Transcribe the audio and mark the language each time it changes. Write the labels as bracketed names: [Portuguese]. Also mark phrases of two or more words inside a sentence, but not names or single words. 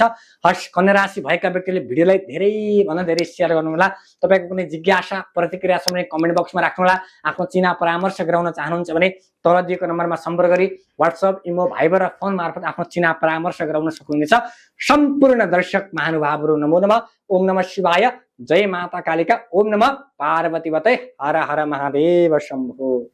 [Nepali] हर्ष, कन्या राशि भएका व्यक्तिले भिडियोलाई धेरैभन्दा धेरै सेयर गर्नुहोला। तपाईँको कुनै जिज्ञासा प्रतिक्रिया छ भने कमेन्ट बक्समा राख्नुहोला। आफ्नो चिना परामर्श गराउन चाहनुहुन्छ भने तल दिएको नम्बरमा सम्पर्क गरी व्हाट्सएप, इमो, भाइबर र फोन मार्फत आफ्नो चिना परामर्श गराउन सक्नुहुनेछ। सम्पूर्ण दर्शक महानुभावहरू [Sanskrit] नमो नमः। ओम नमः शिवाय, जय माता कालिका, ओम नमः पार्वतीवतै, हर हर महादेव शम्भो।